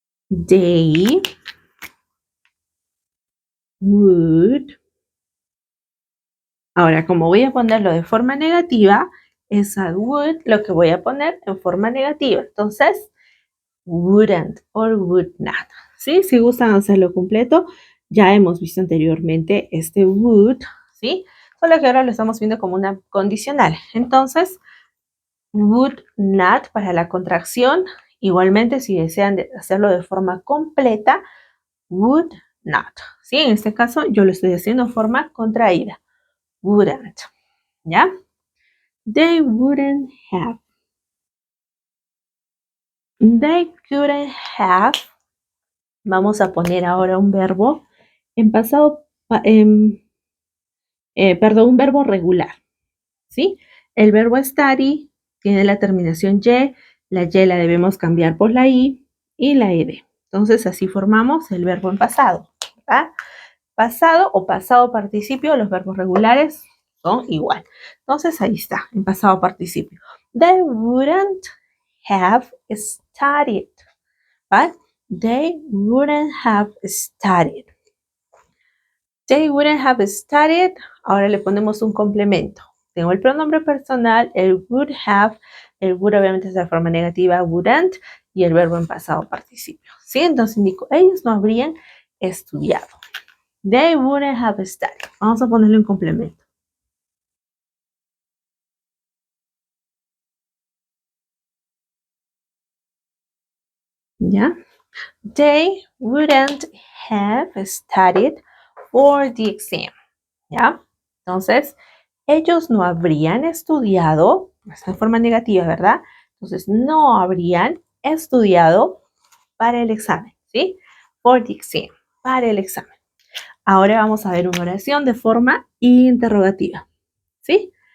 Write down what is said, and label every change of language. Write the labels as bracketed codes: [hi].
[en] They would. [es] Ahora, como voy a ponerlo de forma negativa, esa would lo que voy a poner en forma negativa. Entonces, [en] wouldn't or would not, [es] ¿sí? Si gustan hacerlo completo, ya hemos visto anteriormente este would, ¿sí? Solo que ahora lo estamos viendo como una condicional. Entonces, would not para la contracción. Igualmente, si desean hacerlo de forma completa, would not, ¿sí? En este caso, yo lo estoy haciendo en forma contraída. Wouldn't, ¿ya? [en] They wouldn't have. They couldn't have. [es] Vamos a poner ahora un verbo en pasado, un verbo regular, ¿sí? El verbo study tiene la terminación y, la y la debemos cambiar por la i y la ed. Entonces así formamos el verbo en pasado, ¿verdad? Pasado o pasado participio, los verbos regulares son igual. Entonces ahí está, en pasado participio. [en] They wouldn't have studied, [es] ¿vale? [en] They wouldn't have studied. They wouldn't have studied. [es] Ahora le ponemos un complemento. Tengo el pronombre personal, el would have, el would obviamente es de forma negativa, wouldn't, y el verbo en pasado participio, ¿sí? Entonces indico, ellos no habrían estudiado. [en] They wouldn't have studied. [es] Vamos a ponerle un complemento. ¿Ya? [en] They wouldn't have studied for the exam. [es] ¿Ya? Entonces, ellos no habrían estudiado, está en forma negativa, ¿verdad? Entonces, no habrían estudiado para el examen, ¿sí? [en] For the exam, [es] para el examen. Ahora vamos a ver una oración de forma interrogativa, ¿sí?